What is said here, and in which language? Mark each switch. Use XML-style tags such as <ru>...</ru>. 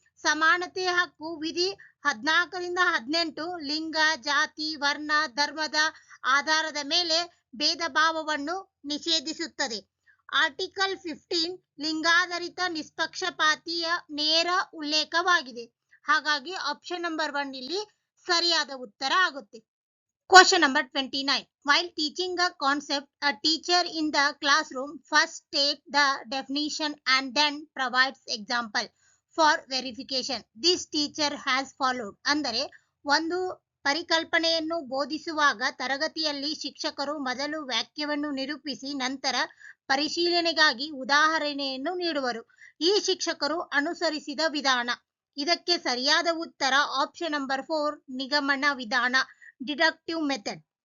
<kn>ಸಮಾನತೆಯ ಹಕ್ಕು ವಿಧಿ 14ರಿಂದ 18 ಲಿಂಗ, ಜಾತಿ, ವರ್ಣ, ಧರ್ಮದ ಆಧಾರದ ಮೇಲೆ ಭೇದ ಭಾವವನ್ನು ನಿಷೇಧಿಸುತ್ತದೆ. ಆರ್ಟಿಕಲ್ 15 ಲಿಂಗಾಧಾರಿತ ನಿಷ್ಪಕ್ಷಪಾತಿಯ ನೇರ ಉಲ್ಲೇಖವಾಗಿದೆ. ಹಾಗಾಗಿ ಆಪ್ಷನ್ ನಂಬರ್ 1 ಇಲ್ಲಿ ಸರಿಯಾದ ಉತ್ತರ ಆಗುತ್ತೆ.</kn> <en>Question number 29. While teaching a concept, a teacher in the classroom first states the definition and then provides example for verification. This teacher has followed.</en> <kn>ಅಂದರೆ ಒಂದು ಪರಿಕಲ್ಪನೆಯನ್ನು ಬೋಧಿಸುವಾಗ ತರಗತಿಯಲ್ಲಿ ಶಿಕ್ಷಕರು ಮೊದಲು ವಾಕ್ಯವನ್ನು ನಿರೂಪಿಸಿ ನಂತರ ಪರಿಶೀಲನೆಗಾಗಿ ಉದಾಹರಣೆಯನ್ನು ನೀಡುವರು. ಈ ಶಿಕ್ಷಕರು ಅನುಸರಿಸಿದ ವಿಧಾನ. ಇದಕ್ಕೆ ಸರಿಯಾದ ಉತ್ತರ ಆಪ್ಷನ್ ನಂಬರ್ 4 ನಿಗಮನ ವಿಧಾನ, ಡಿಡಕ್ಟಿವ್ ಮೆಥಡ್.</kn>